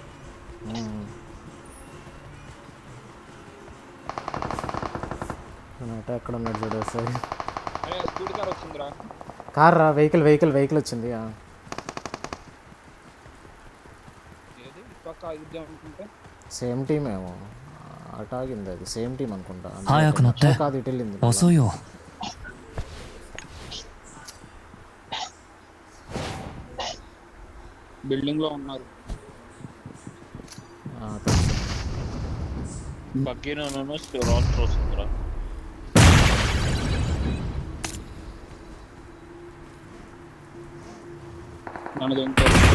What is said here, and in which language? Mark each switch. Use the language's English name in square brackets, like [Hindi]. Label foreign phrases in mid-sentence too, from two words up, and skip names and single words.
[Telugu] ఎక్కడ ఉన్నాడు చూడు సరే. అరే [English] speed car [Telugu] వచ్చిందిరా. కార్ రా, [English] vehicle vehicle vehicle [Telugu] వచ్చింది. ఏది పక్క ఆగిద్దాం అనుకుంటే [English] same team [Telugu] ఏమో అటు ఆగింది, అది [English] same team [Telugu] అనుకుంటా. [Japanese] 早く乗って [Telugu] కాదు ఇటు వెళ్ళింది. [Japanese] 遅いよ。 [Telugu] బిల్డింగ్ లో ఉన్నారు. బగ్గీను రాస్ట్ వస్తుందిరా. నన్ను ఇంకో